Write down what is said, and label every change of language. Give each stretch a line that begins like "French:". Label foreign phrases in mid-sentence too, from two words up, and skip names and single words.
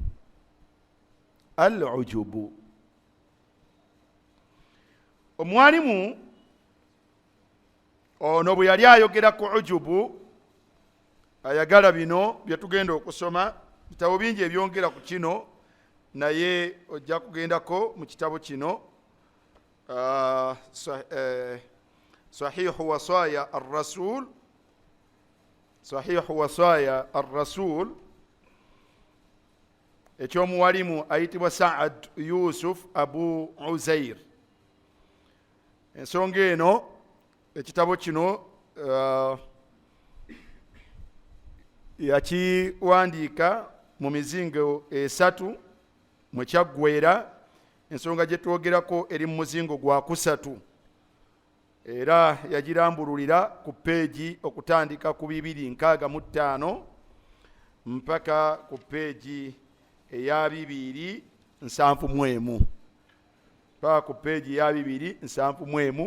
Ganda: Omwalimu ono bwe yali ayogera ku ujubu, ayagala bino bye tugenda okusoma. Bitabo bingi ebyongera ku kino, naye ojja kugendako mu kitabo kino Sahihu Wasaya ar-Rasul, Sahihu Wasaya ar-Rasul, ekyomuwalimu ayitibwa Saad Yusuf Abu Uzair. Ensonga eno ekitabo kino yakiwandiika mu mizingo 3 mwe kyaggweera. ensonga gye twogerako eri mu muzingo gwa kusatu era yagirambululira ku peegi okutandika ku 265 mpaka ku peegi eya 271 paka ku peegi ya 271.